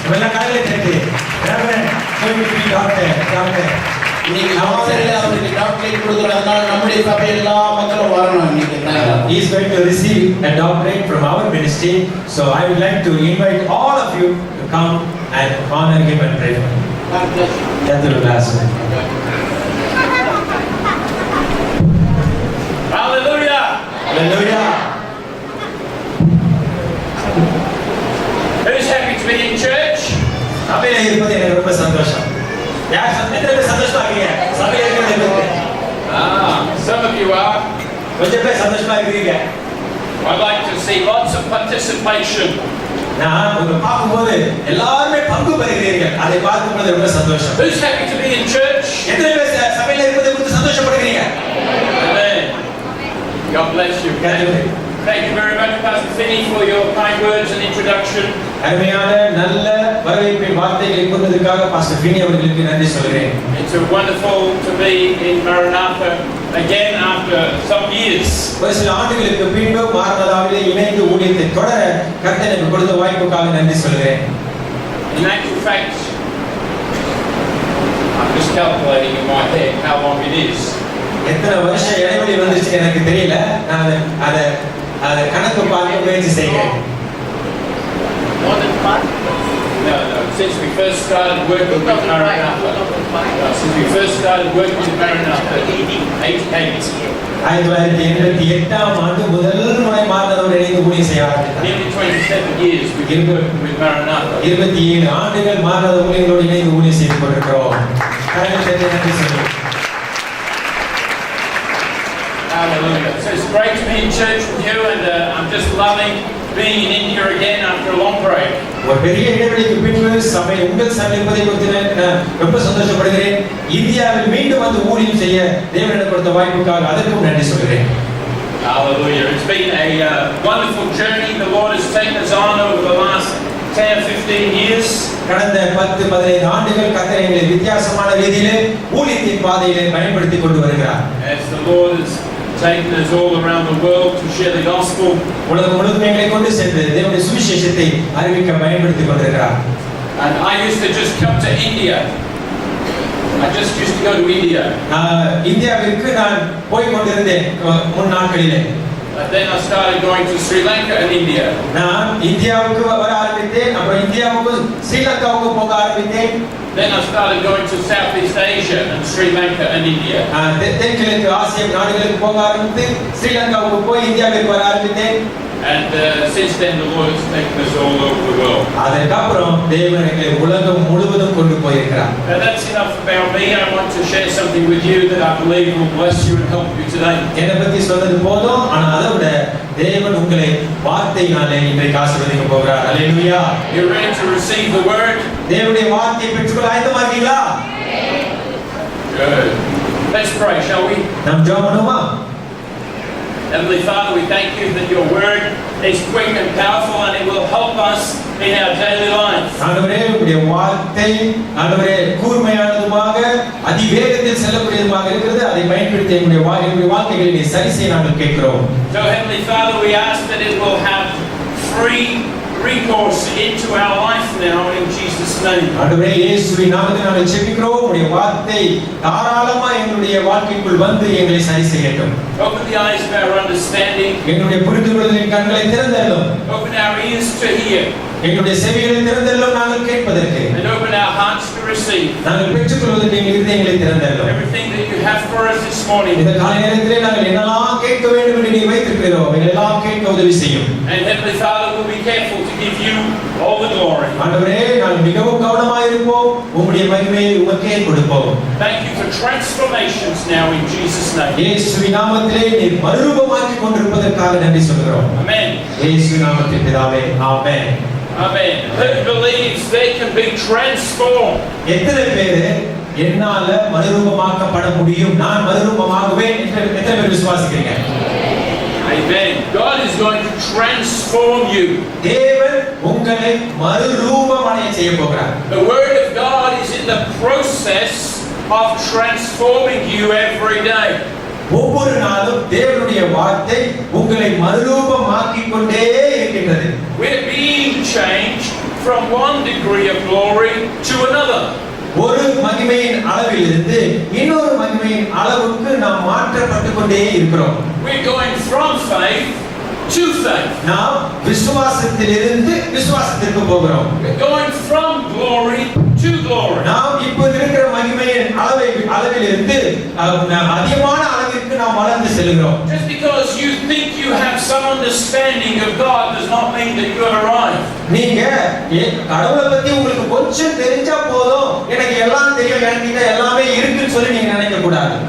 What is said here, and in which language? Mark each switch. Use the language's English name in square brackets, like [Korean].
[Tamil] எல்லாம் கையில தட்டி [English] Reverend, going to be doctor. [Tamil] இன்னைக்கு நாமத்துல அவருக்கு டாக்டரேட் கொடுக்கறதுனால நம்முடைய சபை எல்லா மக்களும் வரணும் இன்னைக்கு. [English] He is going to receive a doctorate from our ministry. So I would like to invite all of you to come and honor him and pray for him. God bless you. That's the last one. Hallelujah. Hallelujah. Who's happy to be in church? [Tamil] சபையில இருப்பது எனக்கு ரொம்ப சந்தோஷம். யார் எத்தனை சந்தோஷமா இருக்கீங்க? சபையில இருக்கிறது. [English] Some of you are. [Tamil] கொஞ்சம் பேர் சந்தோஷமா இருக்கீங்க. [English] I'd like to see lots of participation. [Tamil] நான் உங்களை பார்க்கும்போது எல்லாருமே பங்கு பெறுகிறீர்கள். அதை பார்க்கும்போது ரொம்ப சந்தோஷம். [English] Who's happy to be in church? [Tamil] எத்தனை பேர் சபையில இருப்பதை குறித்து சந்தோஷப்படுகிறீங்க? [English] Amen. God bless you. Thank you very much, Pastor Finney, for your kind words and introduction. [Tamil] அருமையான நல்ல வரவேற்பின் வார்த்தைகளை கூறினதற்காக பாஸ்டர் ஃபினி அவர்களுக்கு நன்றி சொல்கிறேன். [English] It's wonderful to be in Maranatha again after some years. [Tamil] ஒரு சில ஆண்டுகளுக்கு பின்பு மாரநாதாவிலே இணைந்து ஊழியத்தை தொடர கர்த்தர் எனக்கு கொடுத்த வாய்ப்புக்காக நன்றி சொல்கிறேன். [English] In actual fact, I'm just calculating in my head how long it is. [Tamil] எத்தனை வருஷம் இடைவெளி வந்துச்சு எனக்கு தெரியல. நான் அதை கணக்கு பார்க்க முயற்சி செய்கிறேன். [English] More than 5? No. Since we first started working with Maranatha. Since we first started working with Maranatha, 88. [Tamil] 1988 ஆண்டு முதல் முறை மாரநாதாவோடு இணைந்து ஊழியம் செய்ய ஆரம்பித்தேன். [English] Nearly 27 years we've been working with Maranatha. [Tamil] 27 ஆண்டுகள் மாரநாதா ஊழியர்களோடு இணைந்து ஊழியம் செய்து கொண்டிருக்கிறோம். நன்றி சொல்லுங்கள். [English] Hallelujah. So it's great to be in church with you, and I'm just loving being in India again after a long break. [Tamil] ஒரு பெரிய இடைவெளிக்கு பின்பு சபை உங்கள் சந்திப்பதை குறித்து ரொம்ப சந்தோஷப்படுகிறேன். இந்தியாவில் மீண்டும் வந்து ஊழியம் செய்ய தேவன் எனக்கு கொடுத்த வாய்ப்புக்காக அதற்கும் நன்றி சொல்கிறேன். [English] Hallelujah. It's been a wonderful journey the Lord has taken us on over the last 10 or 15 years. [Tamil] கடந்த 10-15 ஆண்டுகள் கர்த்தர் எங்களை வித்தியாசமான ரீதியிலே ஊழியத்தின் பாதையிலே பயன்படுத்தி கொண்டு வருகிறார். [English] As the Lord has taken us all around the world to share the gospel. [Tamil] உலகம் முழுவதும் எங்களை கொண்டு சென்று தேவனுடைய சுவிசேஷத்தை அறிவிக்க பயன்படுத்தி கொண்டிருக்கிறார். [English] And I used to just come to India. I just used to go to India. [Tamil] இந்தியாவிற்கு நான் போய் கொண்டிருந்தேன் முன் நாட்களிலே. [English] But then I started going to Sri Lanka and India. [Tamil] நான் இந்தியாவுக்கு வர ஆரம்பித்தேன். அப்புறம் இந்தியாவுக்கு ஸ்ரீலங்காவுக்கு போக ஆரம்பித்தேன். [English] Then I started going to Southeast Asia and Sri Lanka and India. [Tamil] தென்கிழக்கு ஆசிய நாடுகளுக்கு போக ஆரம்பித்து ஸ்ரீலங்காவுக்கு போய் இந்தியாவிற்கு வர ஆரம்பித்தேன். [English] And since then the Lord has taken us all over the world. [Tamil] அதற்கப்புறம் தேவன் எங்களை உலகம் முழுவதும் கொண்டு போயிருக்கிறார். [English] Now that's enough about me. I want to share something with you that I believe will bless you and help you today. [Tamil] என்னை பத்தி சொன்னது போதும். ஆனா அதை விட தேவன் உங்களை வார்த்தையினாலே இன்றைக்கு ஆசீர்வதிக்க போகிறார். அல்லேலூயா. [English] You ready to receive the word? [Tamil] தேவனுடைய வார்த்தையை பெற்றுக்கொள்ள ஆயத்தமா இருக்கீங்களா? [English] Good. Let's pray, shall we? [Tamil] நாம் ஜெபம் பண்ணுவோமா? [English] Heavenly Father, we thank you that your word is quick and powerful and it will help us in our daily life. [Tamil] ஆண்டவரே உம்முடைய வார்த்தை ஆண்டவரே கூர்மையானதுமாக அதிவேகத்தில் செல்லக்கூடியதுமாக இருக்கிறது. அதை பயன்படுத்தி எங்களுடைய வாழ்க்கைகளை நீ சரி செய்ய நாங்கள் கேட்கிறோம். [English] So Heavenly Father, we ask that it will have free recourse into our life now in Jesus' name. [Tamil] ஆண்டவரே இயேசுவின் நாமத்தில் நாங்கள் ஜெபிக்கிறோம். உம்முடைய வார்த்தை தாராளமாக எங்களுடைய வாழ்க்கைக்குள் வந்து எங்களை சரி செய்யட்டும். [English] Open the eyes of our understanding. [Tamil] எங்களுடைய புரிந்துகொள்ளுதலின் கண்களை திறந்தருளும். [English] Open our ears to hear. [Tamil] எங்களுடைய செவிகளை திறந்தருளும் நாங்கள் கேட்பதற்கு. [English] And open our hearts to receive. [Tamil] நாங்கள் பெற்றுக்கொள்வதற்கு எங்கள் இதயங்களை திறந்தருளும். [English] Everything that you have for us this morning. [Tamil] இந்த காலை நேரத்திலே நாங்கள் என்னெல்லாம் கேட்க வேண்டும் என்று நீ வைத்திருக்கிறீரோ எல்லாம் கேட்க உதவி செய்யும். [English] And Heavenly Father, we'll be careful to give you all the glory. [Tamil] ஆண்டவரே நாங்கள் மிகவும் கவனமாக இருப்போம். உம்முடைய மகிமையை உமக்கே கொடுப்போம். [English] Thank you for transformations now in Jesus' name. [Tamil] இயேசுவின் நாமத்திலே நீர் மறுரூபமாக்கி கொண்டிருப்பதற்காக நன்றி சொல்கிறோம். [English] Amen. [Tamil] இயேசுவின் நாமத்தில் பிதாவே ஆமென். [English] Amen. Who believes they can be transformed? [Tamil] எத்தனை பேர் என்னால மறுரூபமாக்கப்பட முடியும், நான் மறுரூபமாகுவேன் என்று எத்தனை பேர் விசுவாசிக்கிறீங்க? [English] Amen. God is going to transform you. [Tamil] தேவன் உங்களை மறுரூபமடைய செய்ய போகிறார். [English] The word of God is in the process of transforming you every day. [Tamil] ஒவ்வொரு நாளும் தேவனுடைய வார்த்தை உங்களை மறுரூபமாக்கிக் கொண்டே இருக்கின்றது. [English] We're being changed from one degree of glory to another. [Tamil] ஒரு மகிமையின் அளவிலிருந்து இன்னொரு மகிமையின் அளவுக்கு நாம் மாற்றப்பட்டு கொண்டே இருக்கிறோம். [English] We're going from faith to faith. [Tamil] நாம் விசுவாசத்திலிருந்து விசுவாசத்திற்கு போகிறோம். [English] We're going from glory to glory. [Tamil] நாம் இப்போது இருக்கிற மகிமையின் அளவிலிருந்து அதிகமான அளவிற்கு நாம் வளர்ந்து செல்கிறோம். [English] Just because you think you have some understanding of God does not mean that you have arrived. [Tamil] நீங்க கடவுளை பத்தி உங்களுக்கு கொஞ்சம் தெரிஞ்சா போதும், எனக்கு எல்லாம் தெரியும், எனக்கு எல்லாமே இருக்குன்னு சொல்லி நீங்க நினைக்க கூடாது.